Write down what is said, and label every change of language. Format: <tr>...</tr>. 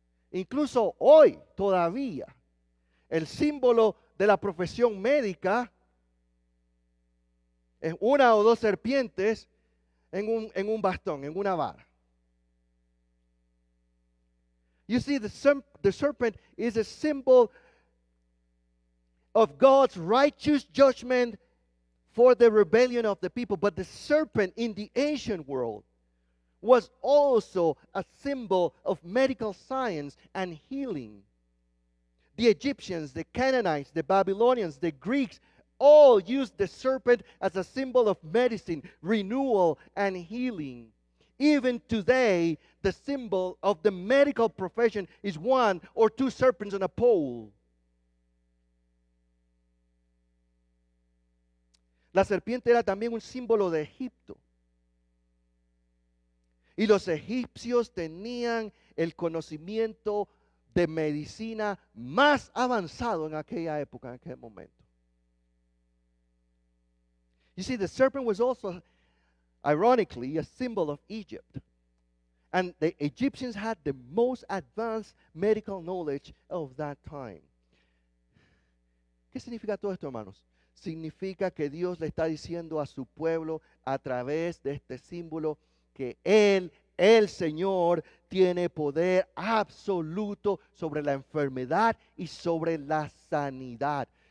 <es>Incluso hoy todavía el símbolo de la profesión médica es una o dos serpientes en un bastón, en una vara.</es> <en>You see, the serpent is a symbol of God's righteous judgment for the rebellion of the people. But the serpent in the ancient world was also a symbol of medical science and healing. The Egyptians, the Canaanites, the Babylonians, the Greeks all used the serpent as a symbol of medicine, renewal, and healing. Even today, the symbol of the medical profession is one or two serpents on a pole.</en> <es>La serpiente era también un símbolo de Egipto. Y los egipcios tenían el conocimiento de medicina más avanzado en aquella época, en aquel momento.</es> <en>You see, the serpent was also, ironically, a symbol of Egypt. And the Egyptians had the most advanced medical knowledge of that time.</en> <es>¿Qué significa todo esto, hermanos? Significa que Dios le está diciendo a su pueblo a través de este símbolo que Él, el Señor, tiene poder absoluto sobre la enfermedad y sobre la sanidad.</es>